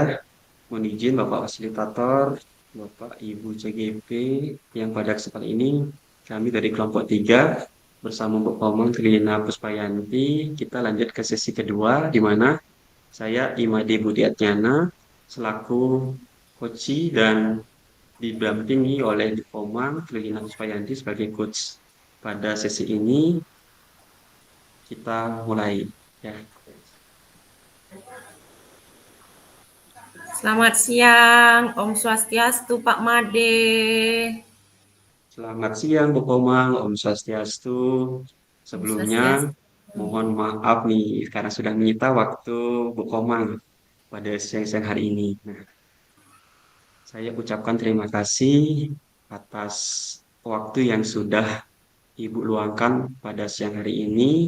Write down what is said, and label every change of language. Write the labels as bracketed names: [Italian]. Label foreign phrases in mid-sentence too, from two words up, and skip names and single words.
[Indonesian] Mohon izin Bapak Fasilitator, Bapak Ibu CGP, yang pada kesempatan ini kami dari kelompok 3 bersama Bu Komang Trina Puspayanti, kita lanjut ke sesi kedua di mana Saya Imade Budiatnyana selaku coach dan didampingi oleh Komang Trihina Puspayanti sebagai coach. Pada sesi ini kita mulai ya. Selamat siang, [Balinese] Om Swastiastu, [Indonesian] Pak Made. Selamat siang Bu Komang, [Balinese] Om Swastiastu. Om [Indonesian] Sebelumnya [Balinese] Swastiastu. [Indonesian] mohon maaf nih karena sudah menyita waktu Bu Komang pada siang-siang hari ini. Nah, saya ucapkan terima kasih atas waktu yang sudah Ibu luangkan pada siang hari ini.